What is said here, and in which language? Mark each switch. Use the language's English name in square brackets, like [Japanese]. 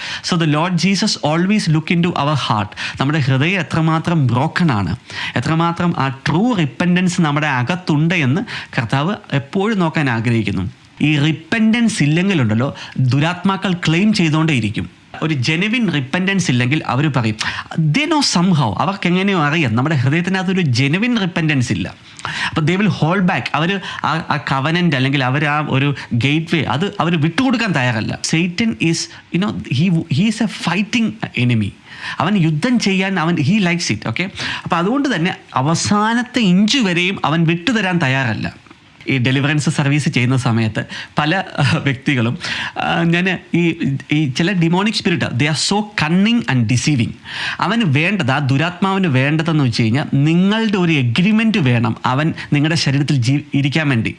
[Malayalam] So the Lord Jesus always look in to our heart. നമ്മുടെ ഹൃദയം എത്രമാത്രം broken ആണ്, എത്രമാത്രം ആ ട്രൂ റിപ്പൻറ്റൻസ് നമ്മുടെ അകത്തുണ്ട് എന്ന് കർത്താവ് എപ്പോഴും നോക്കാൻ ആഗ്രഹിക്കുന്നു. ഈ റിപ്പൻറ്റൻസ് ഇല്ലെങ്കിലുണ്ടല്ലോ, ദുരാത്മാക്കൾ ക്ലെയിം ചെയ്തുകൊണ്ടേയിരിക്കും. ഒരു ജെനുവിൻ റിപ്പൻറ്റൻസ് ഇല്ലെങ്കിൽ അവർ പറയും [English] they know somehow, [Malayalam] അവർക്ക് എങ്ങനെയോ അറിയാം നമ്മുടെ ഹൃദയത്തിനകത്തൊരു ജെനുവിൻ റിപ്പൻറ്റൻസ് ഇല്ല. അപ്പോൾ [English] They will hold back. [Malayalam] അവർ ആ കവനൻ്റ് അല്ലെങ്കിൽ അവർ ആ ഒരു ഗേറ്റ് വേ അത് അവർ വിട്ടുകൊടുക്കാൻ തയ്യാറല്ല. [English] Satan is, he is a fighting enemy. [Malayalam] അവൻ യുദ്ധം ചെയ്യാൻ [English] He likes it. [Malayalam] ഓക്കെ, അപ്പോൾ അതുകൊണ്ട് തന്നെ അവസാനത്തെ ഇഞ്ച് വരെയും അവൻ വിട്ടുതരാൻ തയ്യാറല്ല. ഈ ഡെലിവറൻസ് സർവീസ് ചെയ്യുന്ന സമയത്ത് പല വ്യക്തികളും ഞാൻ ഈ ചില demonic spirit [English] They are so cunning and deceiving. [Malayalam] അവന് വേണ്ടത്, ആ ദുരാത്മാവിന് വേണ്ടതെന്ന് വെച്ച് കഴിഞ്ഞാൽ നിങ്ങളുടെ ഒരു എഗ്രിമെൻറ്റ് വേണം അവൻ നിങ്ങളുടെ ശരീരത്തിൽ ഇരിക്കാൻ വേണ്ടി.